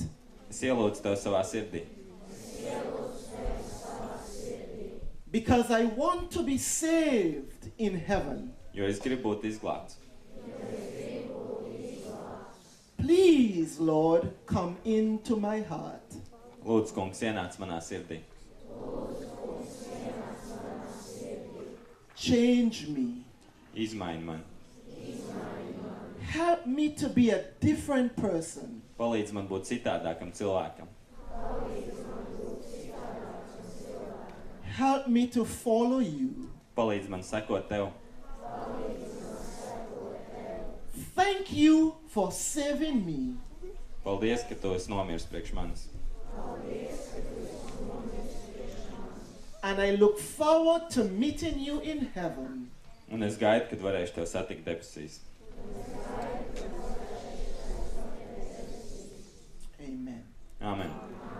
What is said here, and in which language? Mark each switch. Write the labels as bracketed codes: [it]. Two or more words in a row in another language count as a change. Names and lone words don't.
[lv] es ielūdzu tev savā sirdī, [en] Because I want to be saved in heaven. [lv] jo es gribu būt izglābts. [en] Please, Lord, come into my heart. [lv] Lūdzu, kungs, ienāc manā sirdī. [en] Change me. [lv] Izmaini mani. [en] Help me to be a different person. [lv] Palīdz man būt citādākam cilvēkam. [en] Help me to follow you. [lv] Palīdz man sekot tev. [en] Thank you for saving me. [lv] Paldies, ka tu esi nomiris priekš manis. [en] And I look forward to meeting you in heaven. [lv] Un es gaidu, kad varēšu tev satikt debesīs. [en] Amen. [lv] Amen.